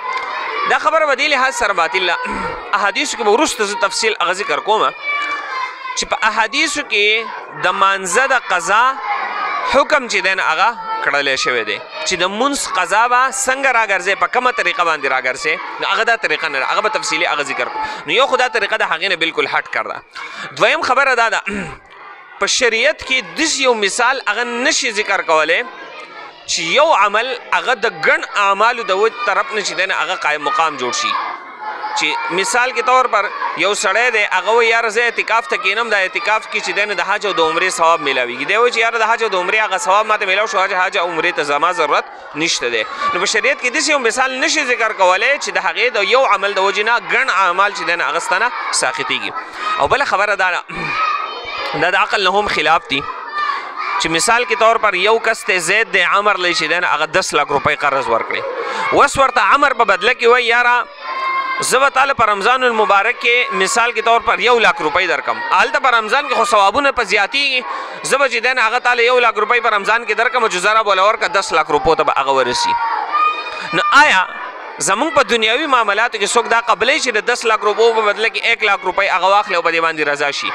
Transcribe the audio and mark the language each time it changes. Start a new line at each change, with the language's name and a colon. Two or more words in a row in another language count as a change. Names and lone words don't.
Pashto: دا خبره به دې لحاظ سره باطل ده احادیثو کې به وروسته زه تفصیل هغه ذکر کوم چې په احادیثو کې د مانځه د قضا حکم چې دی نه هغه کړلی شوی دی چې د منځ قضا به څنګه راګرځې په کومه طریقه باندې راګرځې نو هغه دا طریقه نه ده هغه به تفصیلي هغه ذکر کړو. نو یو خو دا طریقه د هغې نه بالکل هټ کړ ده. دویم خبره دا ده په شریعت کې داسې یو مثال هغه نشي ذکر کولی چې یو عمل هغه د ګڼ اعمالو د طرف نه چې دی نه هغه قایم مقام جوړ شي. چې
Urdu: مثال کے طور پر
Pashto: یو سړی دی هغه وایي یاره زه اعتکاف ته کینم د اعتکاف کې چې دی نه د حج او د عمرې ثواب میلاویږي. دی وایي چې یاره د حج او د عمرې هغه ثواب ماته میلاو شو حج او عمرې ته زما ضرورت نشته دی. نو په شریعت کې داسې یو مثال نشي ذکر کولی چې د هغې د یو عمل د وجې نه ګڼ اعمال چې دی نه هغه ستا نه ساقطېږي. او بله خبره دا ده دا د عقل نه هم خلاف دي چې
Urdu: مثال کے طور پر
Pashto: یو کس ته زید د عمر لی چې دی نه هغه 10 लाख روپۍ قرض ورکړي. اوس ورته عمر په بدله کې وایي یاره زه به تاله په رمضان المبارک کې
Urdu: مثال کے طور پر
Pashto: 1 लाख روپۍ درکم. هلته په رمضان کې خو ثوابونه په زیاتېږي زه به چې دی نه هغه تاله 1 लाख روپۍ په رمضان کې درکم چې ضرب وله ورکړه 10 लाख روپو ته به هغه ورسي. نو آیا زمونږ په دنیاوي معاملاتو کې څوک دا قبلی چې د 10 लाख روپو په بدله کې 1 लाख روپۍ هغه واخلي او په دې باندې رضا شي؟